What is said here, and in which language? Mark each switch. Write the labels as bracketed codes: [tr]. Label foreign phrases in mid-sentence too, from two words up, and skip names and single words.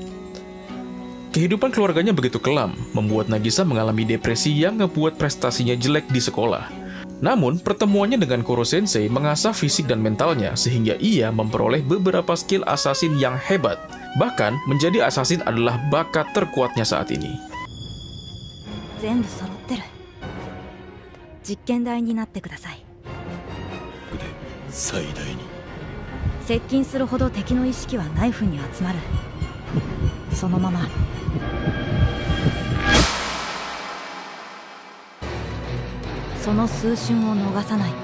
[id] Kehidupan keluarganya begitu kelam, membuat Nagisa mengalami depresi yang ngebuat prestasinya jelek di sekolah. Namun, pertemuannya dengan Koro Sensei mengasah fisik dan mentalnya sehingga ia memperoleh beberapa [en] skill assassin [id] yang hebat. Bahkan, menjadi assassin adalah bakat terkuatnya saat ini. [ja] 全部揃ってる。実験台になってください。で最大に接近するほど敵の意識はナイフに集まる。そのまま。その数瞬を逃さない。